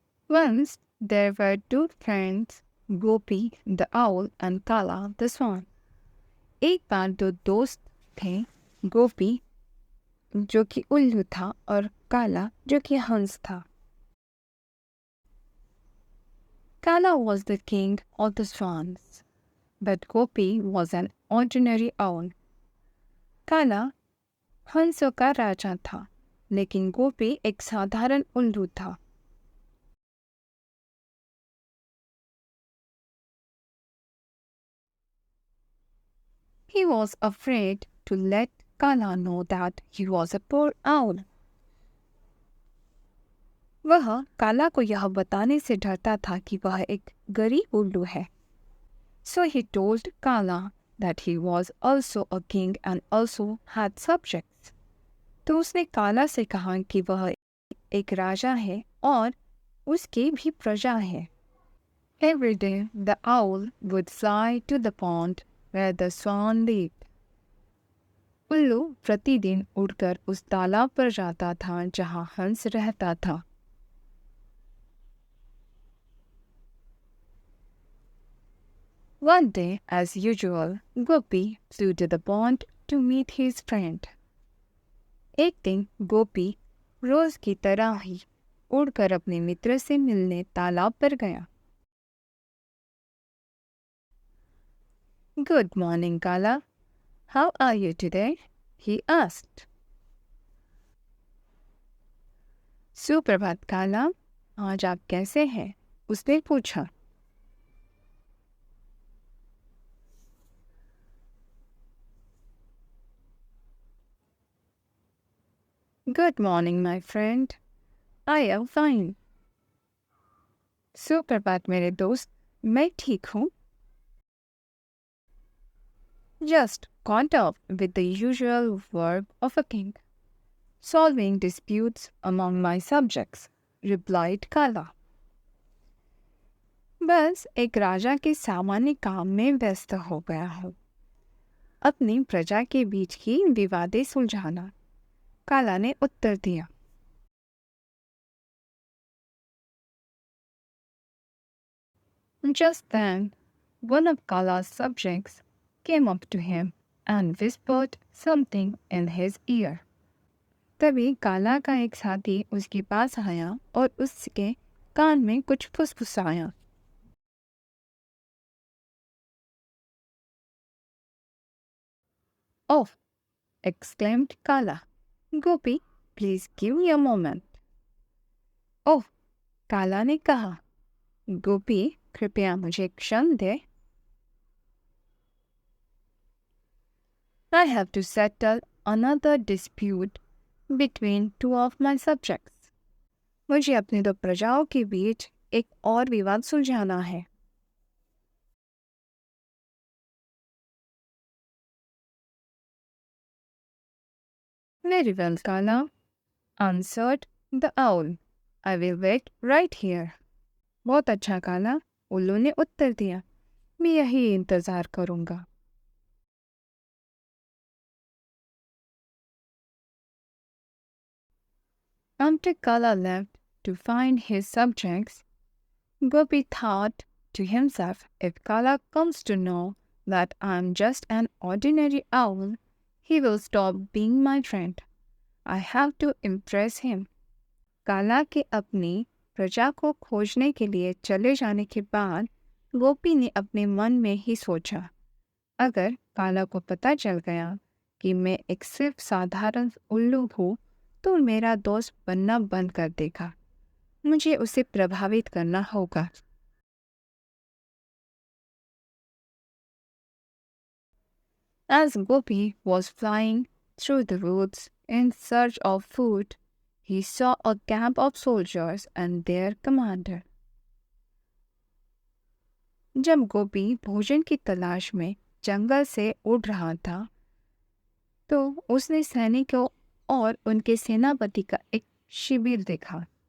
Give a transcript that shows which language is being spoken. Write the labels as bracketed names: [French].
[English] Once there were two friends, Gopi the owl and Kala the swan. [Hindi] एक बार दो दोस्त थे, गोपी जो कि उल्लू था और काला जो कि हंस था. [English] Kala was the king of the swans, but Gopi was an ordinary owl. [Hindi] काला हंसों का राजा था, लेकिन गोपी एक साधारण उल्लू था. [English] He was afraid to let Kala know that he was a poor owl. [Hindi] वह काला को यह बताने से डरता था कि वह एक गरीब उल्लू है. [English] So he told Kala that he was also a king and also had subjects. [Hindi] तो उसने काला से कहा कि वह एक राजा है और उसकी भी प्रजा है. [English] Every day the owl would fly to the pond where the swan lived. [Hindi] उल्लू प्रतिदिन उड़कर उस तालाब पर जाता था जहाँ हंस रहता था. [English] One day, as usual, Gopi flew to the pond to meet his friend. [Hindi] एक दिन गोपी रोज की तरह ही उड़कर अपने मित्र से मिलने तालाब पर गया. [English] Good morning, Kala. How are you today? He asked. [Hindi] सुप्रभात काला, आज आप कैसे हैं? उसने पूछा. [English] Good morning, my friend. I am fine. [Hindi] सुप्रभात मेरे दोस्त, मैं ठीक हूँ. [English] Just caught up with the usual work of a king, solving disputes among my subjects, replied Kala. [Hindi] बस एक राजा के सामान्य काम में व्यस्त हो गया हूँ. अपनी प्रजा के बीच की विवादें सुलझाना, काला ने उत्तर दिया. [English] Just then, one of Kala's subjects came up to him and whispered something in his ear. [Hindi] तभी काला का एक साथी उसके पास आया और उसके कान में कुछ फुसफुसाया. [English] Oh, exclaimed Kala. Gopi, please give me a moment. [Hindi] Oh, काला ने कहा. गोपी, कृपया मुझे क्षण दे. [English] I have to settle another dispute between two of my subjects. [Hindi] मुझे अपने दो प्रजाओं के बीच एक और विवाद सुलझाना है. [English] Very well, Kala, answered the owl. I will wait right here. [Hindi] बहुत अच्छा काला, उल्लू ने उत्तर दिया. मैं यही इंतजार करूंगा. [English] After Kala left to find his subjects, Gopi thought to himself, if Kala comes to know that I am just an ordinary owl, he will stop being my friend. I have to impress him. [Hindi] काला के अपनी प्रजा को खोजने के लिए चले जाने के बाद गोपी ने अपने मन में ही सोचा, अगर काला को पता चल गया कि मैं एक सिर्फ साधारण उल्लू हूँ तो मेरा दोस्त बनना बंद कर देगा. मुझे उसे प्रभावित करना होगा. [English] As Gopi was flying through the woods in search of food, he saw a camp of soldiers and their commander. [Hindi] जब गोपी भोजन की तलाश में जंगल से उड़ रहा था, तो उसने सैनिकों और उनके सेनापति का एक शिविर देखा.